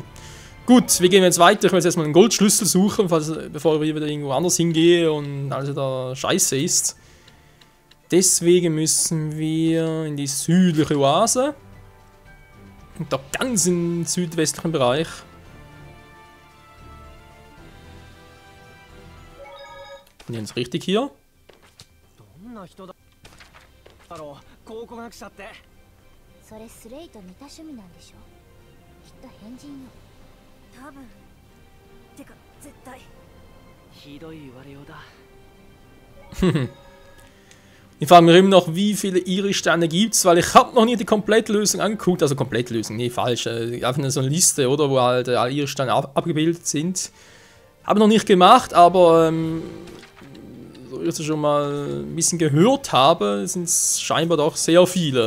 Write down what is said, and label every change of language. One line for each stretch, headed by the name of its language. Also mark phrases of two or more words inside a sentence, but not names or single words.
German: Gut, wir gehen jetzt weiter. Ich will jetzt erstmal einen Goldschlüssel suchen, bevor ich wieder irgendwo anders hingehe und alles da scheiße ist. Deswegen müssen wir in die südliche Oase. Und da ganz im südwestlichen Bereich. Bin ich jetzt richtig hier?
Japanese: どんな人だろう、考古学者って。それスレイと似た趣味なんでしょ。きっと変人よ。多分。てか絶対。ひどい言われようだ。
German: Ich frage mich immer noch, wie viele Iris-Sterne gibt es, weil ich habe noch nie die Komplettlösung angeguckt. Also Komplettlösung, nee, falsch. Einfach nur so eine Liste, oder, wo halt alle Iris-Sterne abgebildet sind. Habe noch nicht gemacht, aber so ich es schon mal ein bisschen gehört habe, sind es scheinbar doch sehr viele.